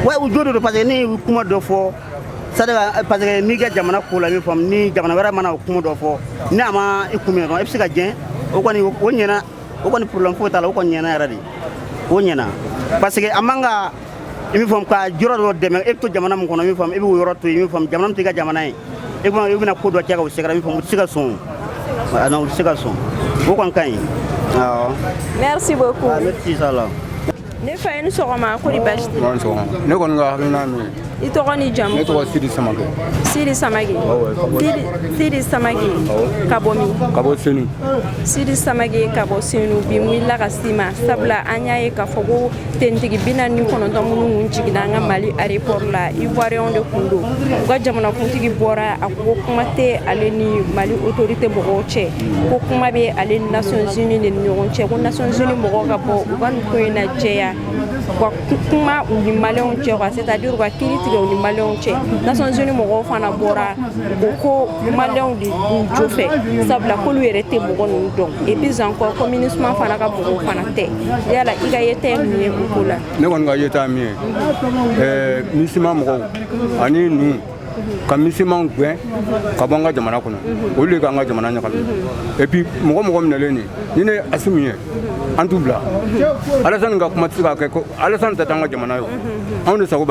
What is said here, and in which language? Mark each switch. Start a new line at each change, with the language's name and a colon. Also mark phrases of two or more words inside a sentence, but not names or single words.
Bambara: Ouais u jo de don
French: parce que
Bambara: ne ye kuma dɔ fɔ
French: parce que
Bambara: n'i ka jamana ko la min faamu ni jamana wɛrɛ mana o kuma dɔ fɔ ni a ma i kun minɛ dɔrɔn i bɛ se ka gɛn o kɔni o ɲɛna o kɔni problème foyi t'a la o kɔni ɲɛna yɛrɛ de o ɲɛna parce que a man ka i min faamu ka yɔrɔ dɔ dɛmɛ e bɛ to jamana min kɔnɔ min faamu i bɛ o yɔrɔ to yen min faamu jamana min tɛ i ka jamana ye i bɛna ko dɔ kɛ ka o sɛgɛrɛ min faamu u tɛ se ka sɔn non u tɛ se ka sɔn o kɔni ka ɲi.
French: Merci beaucoup. Merci Salah.
Bambara: Ne fa ye ni sɔgɔma ko di basi t'i la? Ne kɔni ka hakilina min ye i tɔgɔ ni jamu? ne tɔgɔ Sidi Samake. Sidi Samake. Sidi Samake ka bɔ min? Ka bɔ Senu. Sidi Samake ka bɔ Senu bi n wulila ka s'i ma sabula an y'a ye k'a fɔ ko tenitigi 49 minnu jiginna an ka Mali aéroport la Ivoiriens de tun don u ka jamanakuntigi bɔra a ko kuma tɛ ale ni Mali autorité mɔgɔw cɛ ko kuma bɛ ale ni Nations Unies de ni ɲɔgɔn cɛ ko Nations Unies mɔgɔw ka bɔ u ka nin ko in lajɛya wa kuma u ni Maliens cɛ
French: quoi c'est-à-dire
Bambara: u ka kiiri tigɛ u ni Maliens cɛ Nations Unies mɔgɔw fana bɔra u ko Maliens de b'u jo fɛ sabula k'olu yɛrɛ tɛ mɔgɔ ninnu dɔn
French: et puis encore
Bambara: ko MINUSMA fana ka mɔgɔw fana tɛ yala i ka yeta ye mun ye o ko la? Ne kɔni ka yeta ye min ye MINUSMA mɔgɔw ani ninnu ka MINUSMA gɛn ka bɔ an ka jamana kɔnɔ olu de k'an ka jamana ɲagami
French: et puis
Bambara: mɔgɔ minɛlen ni ne Asimu ye an t'u bila Alassane ka kuma tɛ se ka kɛ ko Alassane tɛ taa an ka jamana ye anw de sago b'an